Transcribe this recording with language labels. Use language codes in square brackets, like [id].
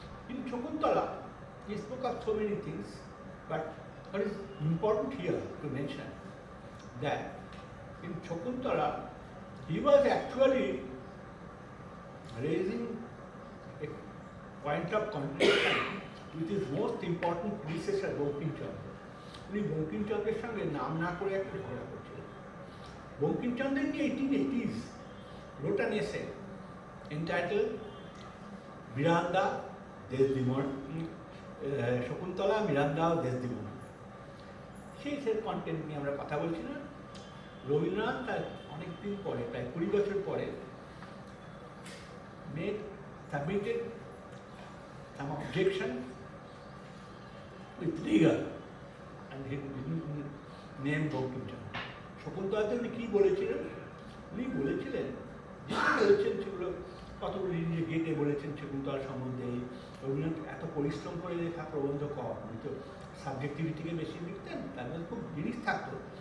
[en] In Shakuntala, he spoke of so many things, but what is important here to mention that in Shakuntala, he was actually raising a point of contradiction with his most important predecessor, Bankimchandra. [bn] উনি বঙ্কিমচন্দ্রের সঙ্গে নাম না করে একটা ঝগড়া করছিলেন। [en] Bankimchandra in the 1880s wrote an essay entitled Miranda, Desdemona, Shakuntala, Miranda, Desdemona. [bn] সেই কন্টেন্ট নিয়ে আমরা কথা বলছি না। রবীন্দ্রনাথ তার অনেকদিন পরে, প্রায় 20 বছর পরে, [en] submitted some objection with rigor and he didn't name [bn] Bankimchandra. শকুন্তলাতে উনি কী বলেছিলেন? উনি বলেছিলেন, যেটা বলেছেন সেগুলো কতগুলো নিজে গেটে বলেছেন শকুন্তলা সম্বন্ধে। রবীন্দ্রনাথ এত পরিশ্রম করে লেখা প্রবন্ধ কম, উনি তো সাবজেক্টিভিটিকে বেশি লিখতেন, তার মধ্যে খুব জিনিস থাকতো,